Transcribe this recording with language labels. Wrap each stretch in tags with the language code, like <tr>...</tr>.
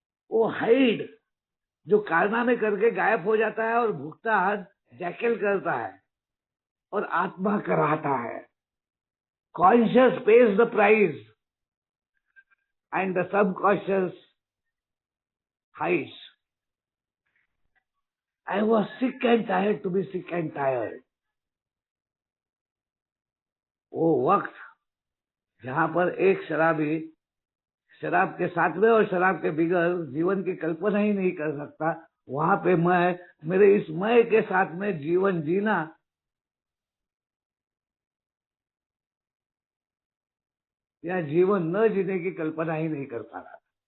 <hi>वो हाइड जो कारनामे करके गायब हो जाता है और भुगतान जैकल करता है और आत्मा कराता है।</hi> <en>Conscious pays the price and the subconscious heights. I was sick and tired to be sick and tired.</en> <hi>वो वक्त जहाँ पर एक शराबी शराब के साथ में और शराब के बिगड़ जीवन की कल्पना ही नहीं कर सकता, वहां पे मैं मेरे इस मैं के साथ में जीवन जीना या जीवन न जीने की कल्पना ही नहीं कर पा रहा।</hi>